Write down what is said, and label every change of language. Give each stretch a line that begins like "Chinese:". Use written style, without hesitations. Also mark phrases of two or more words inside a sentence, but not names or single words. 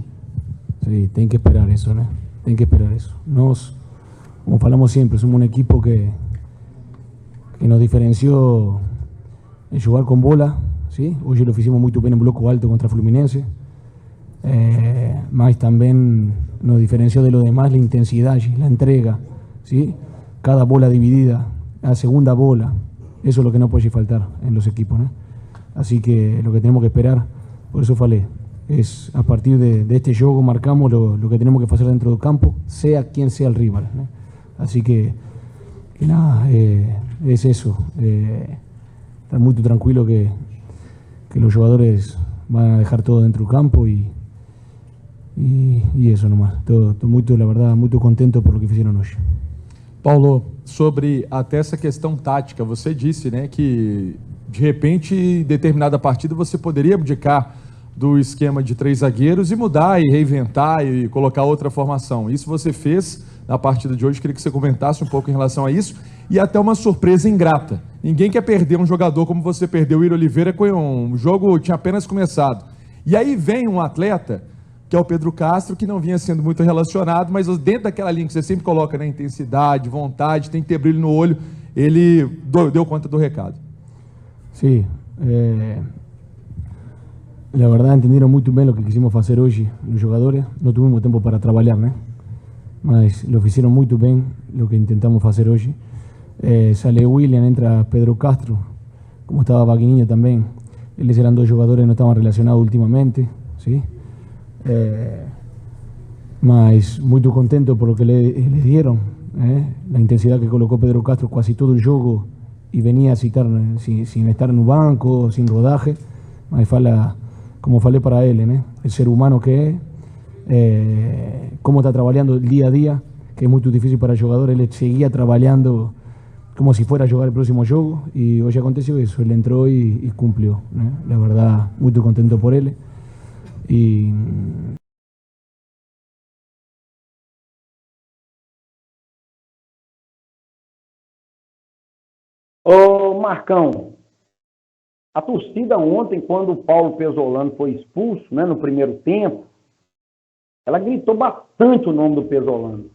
Portuguese: Sim, tem que esperar isso, Tem que esperar isso. Nós, como falamos sempre, somos um equipo que nos diferenciou em jogar com bola, ¿sí? Hoje lo fizemos muito bem em bloco alto contra Fluminense, mas também
Spanish: nos diferenció de lo demás la intensidad, la entrega,
Portuguese: ¿sí?
Spanish: Cada bola dividida, la segunda bola, eso es lo que no puede faltar en los equipos, Así que lo que tenemos que esperar, por eso falei, es a partir de este juego marcamos lo que tenemos que hacer dentro del campo, sea quien sea el rival, Así que nada, es eso. Estar muy tranquilo que los jugadores van a dejar todo dentro del campo y eso nomás.
Portuguese: Estou muito,
Spanish: la verdad,
Portuguese: muito contento
Spanish: por lo que
Portuguese: fizeram hoje. Paulo, sobre até essa questão tática, você disse, né, que de repente, em determinada partida, você poderia abdicar do esquema de 3 zagueiros e mudar e reinventar e colocar outra formação. Isso você fez na partida de hoje, queria que você comentasse um pouco em relação a isso. E até uma surpresa ingrata. Ninguém quer perder um jogador como você perdeu o Iro Oliveira, com um jogo tinha apenas começado. E aí vem um atleta, que é o Pedro Castro, que não vinha sendo muito relacionado, mas dentro daquela linha que você sempre coloca, né, intensidade, vontade, tem que ter brilho no olho, ele deu conta do recado.
Spanish: Sí, la verdad entendieron muy bien lo que quisimos hacer hoy los jugadores. No tuvimos tiempo para trabajar, ¿no? Mas lo hicieron muy bien lo que intentamos hacer hoy. Sale William, entra Pedro Castro, como estaba Vaguinho también. Ellos eran 2 jugadores que no estaban relacionados últimamente, ¿sí? Mas muy contento por lo que les dieron, la intensidad que colocó Pedro Castro casi todo el juego y venía a citar sin estar en un banco, sin rodaje.
Portuguese: Mas fala, como falei para
Spanish: él, el ser humano que es, cómo está trabajando el día a día, que es muy difícil para el jugador. Él seguía trabajando como si fuera a jugar el próximo juego y hoy aconteció eso, él entró y cumplió, la verdad, muy contento por él. Y
Portuguese: Ô Marcão, a torcida ontem, quando o Paulo Pesolano foi expulso, né, no primeiro tempo, ela gritou bastante o nome do Pesolano.